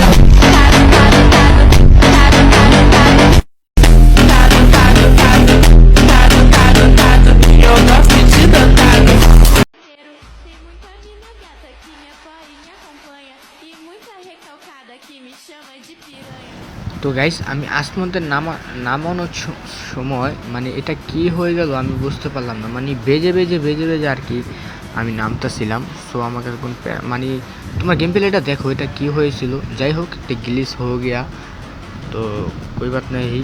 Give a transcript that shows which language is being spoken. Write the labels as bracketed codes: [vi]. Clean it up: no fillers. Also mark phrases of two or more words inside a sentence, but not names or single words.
[pt] Tado, tado, tado, tado, tado, tado, tado, tado, tado, tado, tado, tado, eu gosto de dotado. Tem muita mina gata que me apoia e me acompanha, e muita recalcada que me chama de piranha. [bn] তো গাইস আমি আসমানদের নামানোর সময় মানে এটা কি হয়ে গেল আমি বুঝতে পারলাম না, মানে বেজে বেজে বেজে বেজে আর কি আমি নামতেছিলাম। সো আমাকে এখন মানে তোমার গেম প্লেটা দেখো এটা কি হয়েছিল। যাই হোক এটা গ্লিচ হয়ে গিয়া, তো [hi] कोई बात नहीं।